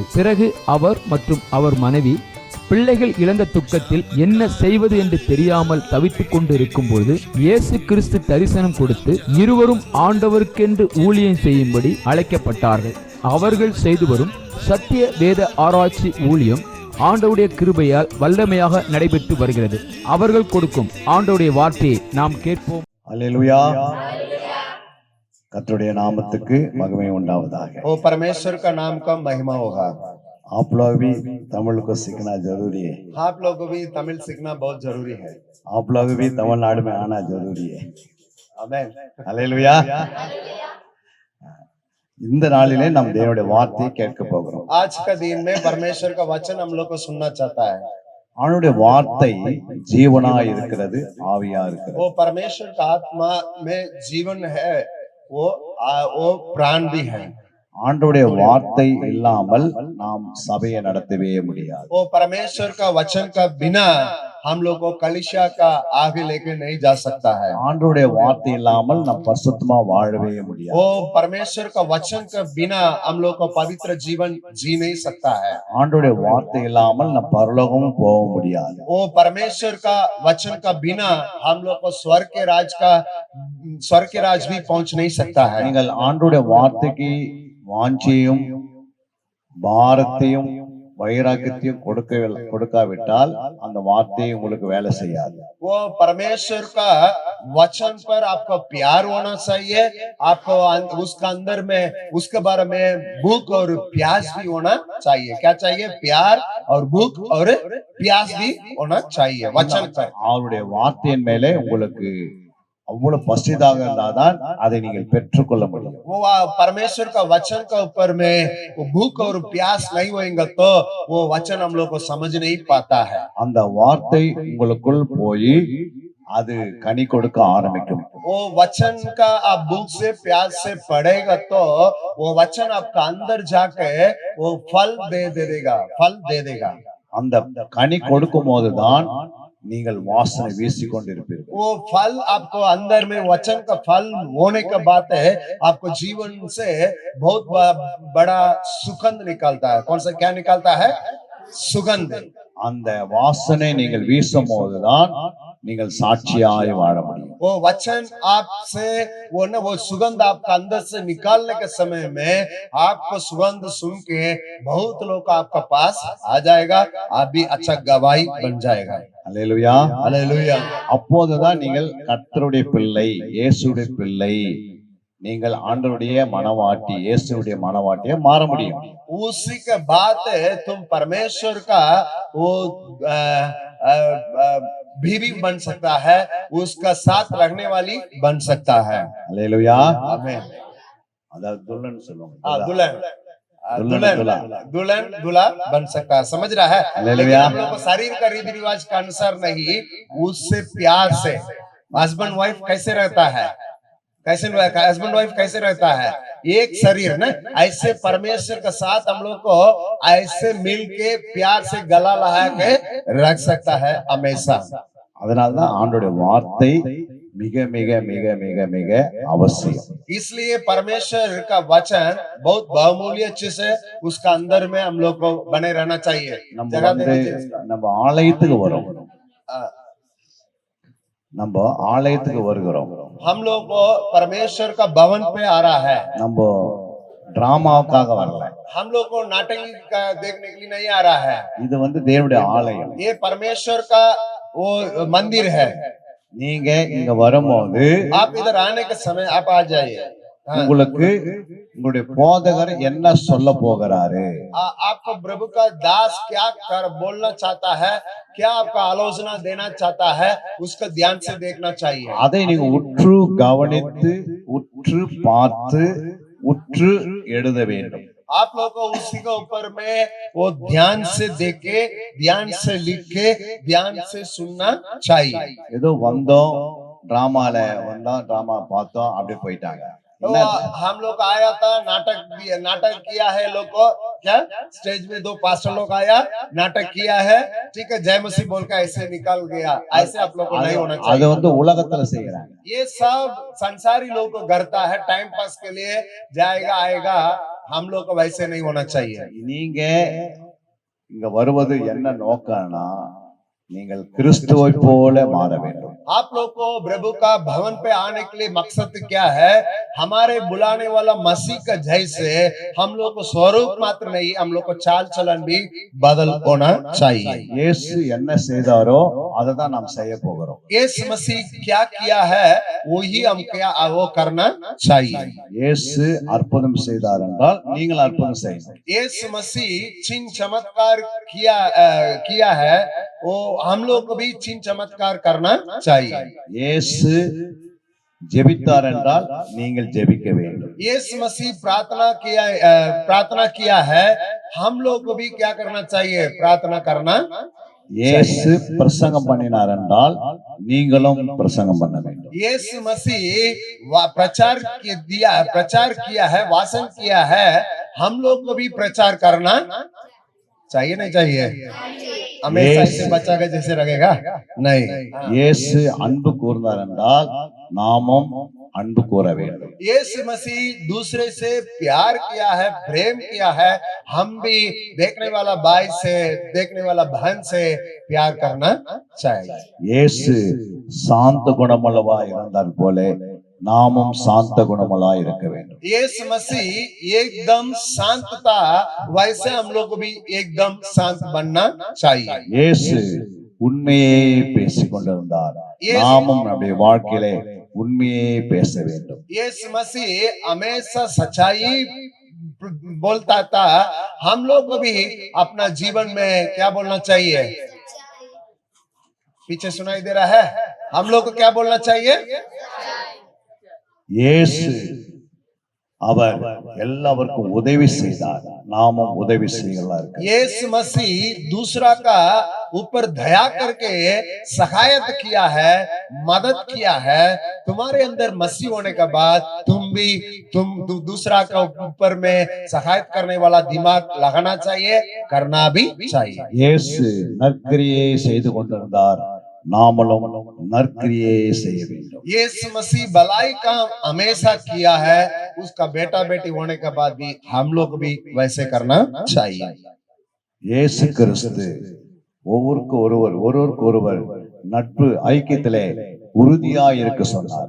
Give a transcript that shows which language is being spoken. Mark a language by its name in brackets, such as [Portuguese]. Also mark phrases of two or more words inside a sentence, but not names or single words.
[Tamil] பிறகு அவர் மற்றும் அவர் மனைவி பிள்ளைகள் இழந்த துக்கத்தில் என்ன செய்வது என்று தெரியாமல் தவித்துக் கொண்டு இருக்கும் பொழுது இயேசு கிறிஸ்து தரிசனம் கொடுத்து இருவரும் ஆண்டவருக்கென்று ஊழியம் செய்யும்படி அழைக்கப்பட்டார்கள். அவர்கள் செய்து வரும் சத்திய வேத ஆராய்ச்சி ஊழியம் ஆண்டவருடைய கிருபையால் வல்லமையாக நடைபெற்று வருகிறது. அவர்கள் கொடுக்கும் ஆண்டவருடைய வார்த்தையை நாம் கேட்போம். அல்லேலூயா. கர்த்தருடைய நாமத்துக்கு மகிமை உண்டாவதாக. [Hindi] ओ परमेश्वर का नाम का महिमा होगा। आप लोग भी तमिल को सीखना जरूरी है। आप लोगों को भी तमिल सीखना बहुत जरूरी है। आप लोग भी तमिलनाडु में आना जरूरी है। आमेन। [Tamil] அல்லேலூயா. இந்த நாளிலே நாம் தேவனுடைய வார்த்தையை கேட்க போகிறோம். [Hindi] आज का दिन में परमेश्वर का वचन हम लोग को सुनना चाहता है। [Tamil] அவனுடைய வார்த்தை ஜீவனா இருக்கிறது, ஆவியா இருக்கிறது. [Hindi] वो परमेश्वर का आत्मा में जीवन है, वो प्राण भी है। [Tamil] ஆண்டவருடைய வார்த்தை இல்லாமல் நாம் சபையை நடத்தவே முடியாது. [Hindi] वो परमेश्वर का वचन का बिना हम लोग को कलीसिया का आगे लेके नहीं जा सकता है। [Tamil] ஆண்டவருடைய வார்த்தை இல்லாமல் நாம் பரிசுத்தமா வாழவே முடியாது. [Hindi] वो परमेश्वर का वचन का बिना हम लोग को पवित्र जीवन जी नहीं सकता है। [Tamil] ஆண்டவருடைய வார்த்தை இல்லாமல் நாம் பரலோகமும் போக முடியாது. [Hindi] वो परमेश्वर का वचन का बिना हम लोग को स्वर्ग के राज भी पहुंच नहीं सकता है। [Tamil] நீங்கள் ஆண்டவருடைய வார்த்தைக்கு வாஞ்சியும் பாரத்தையும் வைராக்கியத்தையும் கொடுக்காவிட்டால் அந்த வார்த்தை உங்களுக்கு வேலை செய்யாது. [Hindi] वो परमेश्वर का वचन पर आपको प्यार होना चाहिए, आपको उसका अंदर में उसके बारे में भूख और प्यास भी होना चाहिए। क्या चाहिए? प्यार और भूख और प्यास भी होना चाहिए वचन पर। [Tamil] அவருடைய வார்த்தையின் மேலே உங்களுக்கு அவ்வளவு பசிதாக இருந்தால்தான் அதை நீங்கள் பெற்றுக்கொள்ள முடியும். [Hindi] वो परमेश्वर का वचन का ऊपर में वो भूख और प्यास नहीं होएगा तो वो वचन हम लोग को समझ नहीं पाता है। [Tamil] அந்த வார்த்தை உங்களுக்குள் போய் அது கனி கொடுக்க ஆரம்பிக்கும். [Hindi] वो वचन का आप भूख से प्यास से पढ़ेगा तो वो वचन आपका अंदर जाके वो फल दे देगा। [Tamil] அந்த கனி கொடுக்கும் போதுதான் நீங்கள் வாசனை வீசிக்கொண்டிருப்பீர்கள். [Hindi] वो फल आपको अंदर में वचन का फल होने के बाद है आपको जीवन से बहुत बड़ा सुगंध निकलता है। कौन सा क्या निकलता है? सुगंध। [Tamil] அந்த வாசனை நீங்கள் வீசும் போதுதான் நீங்கள் சாட்சியாய் வாழ முடியும். [Hindi] वो वचन आपसे वो सुगंध आपका अंदर से निकालने के समय में आपको सुगंध सुन के बहुत लोग आपका पास आ जाएगा, आप भी अच्छा गवाही बन जाएगा। [Tamil] அல்லேலூயா. [Hindi] हालेलुया। [Tamil] அப்போதுதான் நீங்கள் கர்த்தருடைய பிள்ளை, இயேசுடைய பிள்ளை, நீங்கள் ஆண்டவருடைய மனவாட்டி, இயேசுடைய மனவாட்டியா மாற முடியும். [Hindi] उसी के बाद तुम परमेश्वर का वो बीवी बन सकता है, उसका साथ रखने वाली बन सकता है। [Tamil] அல்லேலூயா. [Hindi] आमीन। அதாவது துல்லன் சொல்லுவாங்க. दुल्हन दूल्हा बन सकता है। समझ रहा है? लेकिन हम लोग को शरीर का रीति रिवाज के अनुसार नहीं, उससे प्यार से [English] husband wife [Hindi] कैसे रहता है, [English] husband wife [Hindi] कैसे रहता है? एक शरीर ना, ऐसे परमेश्वर के साथ हम लोग को ऐसे मिल के प्यार से गला लगा के रख सकता है हमेशा। [Tamil] அதனால்தான் ஆண்டவருடைய வார்த்தை மிக மிக மிக மிக மிக அவசியம். [Hindi] इसलिए परमेश्वर का वचन बहुत बहुमूल्य चीज है, उसका अंदर में हम लोग को बने रहना चाहिए। [Tamil] நம்ம ஆலயத்துக்கு வரோம், நம்ம ஆலயத்துக்கு வருகிறோம், [Hindi] हम लोग को परमेश्वर का भवन पे आ रहा है। [Tamil] நம்ம டிராமாவுக்காக வரல, [Hindi] हम लोग को नाटक देखने के लिए नहीं आ रहा है। [Tamil] இது தேவனுடைய ஆலயம், [Hindi] ये परमेश्वर का वो मंदिर है। [Tamil] நீங்க இங்க வரும்போது [Hindi] आप इधर आने के समय आप आ जाइए। [Tamil] உங்களுக்கு உங்களுடைய போதகர் என்ன சொல்ல போகிறாரு, [Hindi] आपको प्रभु का दास क्या बोलना चाहता है, क्या आपका आलोचना देना चाहता है, उसका ध्यान से देखना चाहिए। [Tamil] அதை நீங்க உற்று கவனித்து உற்று பார்த்து உற்று எழுத வேண்டும். [Hindi] आप लोग को उसी के ऊपर में वो ध्यान से देखे, ध्यान से लिख के, ध्यान से सुनना चाहिए। [Tamil] ஏதோ வந்தோம், டிராமால வந்தோம், டிராமா பார்த்தோம், அப்படியே போயிட்டாங்க. [Hindi] तो हम लोग आया था, नाटक किया है, लोग को क्या स्टेज में 2 पास्टर लोग आया, नाटक किया है, ठीक है, जय मसीह बोल के ऐसे निकल गया, ऐसे आप लोग को नहीं होना [Tamil] அது [Hindi] चाहिए। [Tamil] உலகத்துல செய்யறாங்க. [Hindi] ये सब संसारी लोग को करता है, [English] time pass [Hindi] के लिए जाएगा आएगा, हम लोग को वैसे नहीं होना चाहिए। [Tamil] நீங்க இங்க வருவது என்ன நோக்கம்னா நீங்கள் கிறிஸ்துவை போல மாற வேண்டும். [Hindi] आप लोग को प्रभु का भवन पे आने के लिए मकसद क्या है? हमारे बुलाने वाला मसीह का जैसे हम लोग को स्वरूप मात्र नहीं, हम लोग को चाल चलन भी बदल होना चाहिए। [Tamil] இயேசு என்ன செய்தாரோ அதை தான் நாம் செய்ய போகிறோம். [Hindi] यीशु मसीह क्या किया है वही हम क्या वो करना चाहिए। [Tamil] இயேசு அற்புதம் செய்தார் என்றால் நீங்கள் அற்புதம் செய்யணும். [Hindi] यीशु मसीह चिन्ह चमत्कार किया है, वो हम लोग को भी चिन्ह चमत्कार करना चाहिए। [Tamil] இயேசு ஜெபித்தார் என்றால் நீங்கள் ஜெபிக்க வேண்டும். [Hindi] यीशु मसीह प्रार्थना किया है, हम लोग को भी क्या करना चाहिए? प्रार्थना करना। [Tamil] இயேசு பிரசங்கம் பண்ணினார் என்றால் நீங்களும் பிரசங்கம் பண்ண வேண்டும். [Hindi] यीशु मसीह प्रचार किया है, वासन किया है, हम लोग को भी प्रचार करना चाहिए नहीं चाहिए? हमेशा ऐसे बच्चा का जैसे रहेगा नहीं। [Tamil] இயேசு அன்பு கூர்ந்தார் என்றால் நாமும் அன்பு கூற வேண்டும். [Hindi] यीशु मसीह दूसरे से प्यार किया है, प्रेम किया है, हम भी देखने वाला भाई से, देखने वाला बहन से प्यार करना चाहिए। [Tamil] இயேசு சாந்த குணமுள்ளவா இருந்தார் போல நாமும் சாந்த குணமுள்ளா இருக்க வேண்டும். [Hindi] यीशु मसीह एकदम शांत था, वैसे हम लोग को भी एकदम शांत बनना चाहिए। [Tamil] இயேசு உண்மையே பேசிக் கொண்டிருந்தார், நாமும் நம்முடைய வாழ்க்கையிலே உண்மையே பேச வேண்டும். [Hindi] यीशु मसीह हमेशा सच्चाई बोलता था, हम लोग को भी अपना जीवन में क्या बोलना चाहिए? पीछे सुनाई दे रहा है? हम लोग को क्या बोलना चाहिए? [Tamil] இயேசு அவர் எல்லாருக்கும் உதவி செய்தார், நாமும் உதவி செய்யலாம். [Hindi] यीशु मसीह दूसरा का ऊपर दया करके सहायता किया है, मदद किया है। तुम्हारे अंदर मसीह होने के बाद तुम दूसरा का ऊपर में सहायता करने वाला दिमाग लगाना चाहिए, करना भी चाहिए। [Tamil] இயேசு நற்கிரியை செய்து கொண்டிருந்தார், நாமளும் நற்கிரியை செய்ய வேண்டும். [Hindi] यीशु मसीह भलाई काम हमेशा किया है, उसका बेटा बेटी होने के बाद भी हम लोग भी वैसे करना चाहिए। [Tamil] இயேசு கிறிஸ்து ஒருவருக்கு ஒருவர் நட்பு ஐக்கியத்திலே உறுதியாய் இருக்க சொன்னார்.